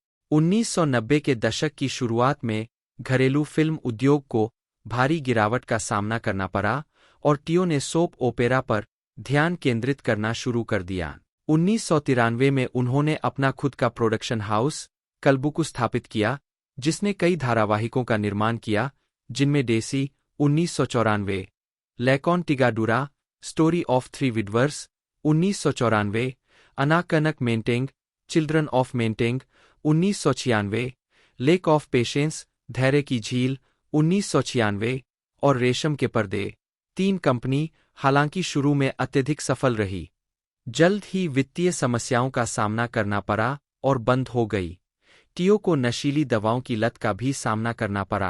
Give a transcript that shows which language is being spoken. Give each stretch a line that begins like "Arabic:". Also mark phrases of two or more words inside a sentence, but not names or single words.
Hindi: 1990 के दशक की शुरुआत में घरेलू फिल्म उद्योग को भारी गिरावट का सामना करना पड़ा और टियो ने सोप ओपेरा पर ध्यान केंद्रित करना शुरू कर दिया। 1993 में उन्होंने अपना खुद का प्रोडक्शन हाउस कलबुकु स्थापित किया, जिसने कई धारावाहिकों का निर्माण किया, जिनमें डेसी 1994, लैकॉन टिगाडुरा, स्टोरी ऑफ 3 विडवर्स 1994, अनाकनक मेंटेंग, चिल्ड्रन ऑफ मेंटेंग 1996, लेक ऑफ पेशेंस, धैर्य की झील 1996 और रेशम के पर्दे। 3 कंपनी हालांकि शुरू में अत्यधिक सफल रही, जल्द ही वित्तीय समस्याओं का सामना करना पड़ा और बंद हो गई। टियो को नशीली दवाओं की लत का भी सामना करना पड़ा।